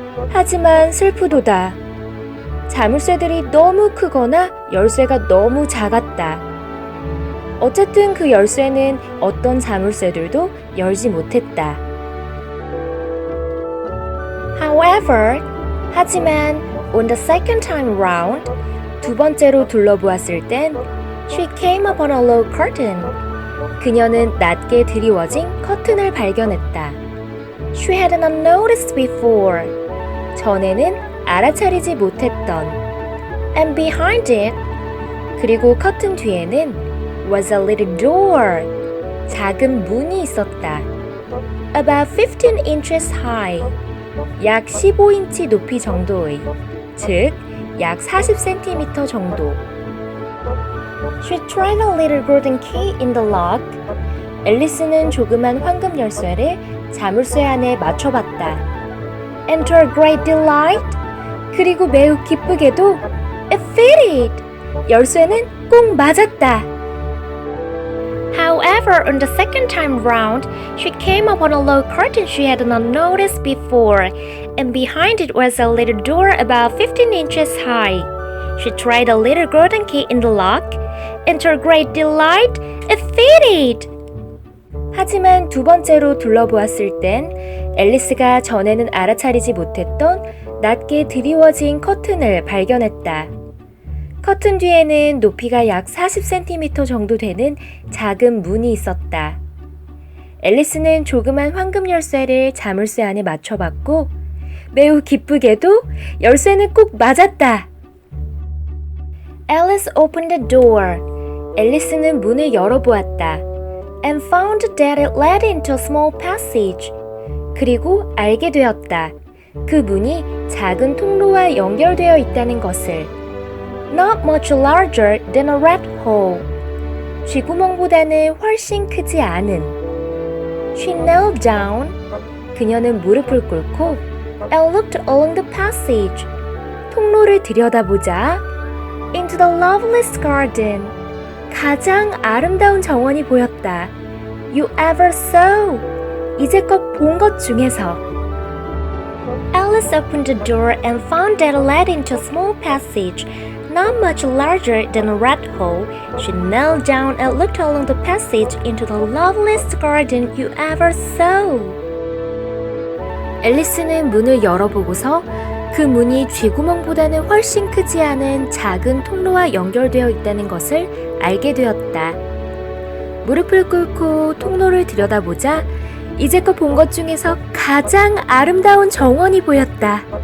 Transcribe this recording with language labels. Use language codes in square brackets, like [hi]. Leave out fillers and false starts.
[ko] 하지만 슬프도다. 자물쇠들이 너무 크거나 열쇠가 너무 작았다. 어쨌든 그 열쇠는 어떤 자물쇠들도 열지 못했다. [en] However, [ko] 하지만 [en] on the second time round, [ko] 두 번째로 둘러보았을 땐 [en] she came upon a low curtain. [ko] 그녀는 낮게 드리워진 커튼을 발견했다. [en] She had not noticed before. [ko] 전에는 알아차리지 못했던. [en] And behind it, [ko] 그리고 커튼 뒤에는 [en] was a little door. [ko] 작은 문이 있었다. [en] About 15 inches high. [ko] 약 15인치 높이 정도의, 즉, 약 40cm 정도. [en] She tried a little golden key in the lock. [ko] 앨리스는 조그만 황금 열쇠를 자물쇠 안에 맞춰봤다. [en] And to her great delight, [ko] 그리고 매우 기쁘게도 [en] it fitted. [ko] 열쇠는 꼭 맞았다. [en] However, on the second time round, she came upon a low curtain she had not noticed before, and behind it was a little door about 15 inches high. She tried a little golden key in the lock, and to her great delight, it fitted. [ko] 하지만 두 번째로 둘러보았을 땐 앨리스가 전에는 알아차리지 못했던 낮게 드리워진 커튼을 발견했다. 커튼 뒤에는 높이가 약 40cm 정도 되는 작은 문이 있었다. 앨리스는 조그만 황금 열쇠를 자물쇠 안에 맞춰봤고 매우 기쁘게도 열쇠는 꼭 맞았다. [en] Alice opened the door. [ko] 앨리스는 문을 열어보았다. [en] And found that it led into a small passage. [ko] 그리고 알게 되었다. 그 문이 작은 통로와 연결되어 있다는 것을. [en] Not much larger than a rat hole. [ko] 쥐구멍보다는 훨씬 크지 않은. [en] She knelt down. [ko] 그녀는 무릎을 꿇고 [en] and looked along the passage. [ko] 통로를 들여다보자 [en] into the loveliest garden. [ko] 가장 아름다운 정원이 보였다. [en] You ever saw. [ko] 이제껏 본 것 중에서. [en] Alice opened the door and found that it led into a small passage, not much larger than a rat hole. She knelt down and looked along the passage into the loveliest garden you ever saw. [ko] 앨리스는 문을 열어보고서 그 문이 쥐구멍보다는 훨씬 크지 않은 작은 통로와 연결되어 있다는 것을 알게 되었다. 무릎을 꿇고 통로를 들여다보자 이제껏 본 것 중에서 가장 아름다운 정원이 보였다.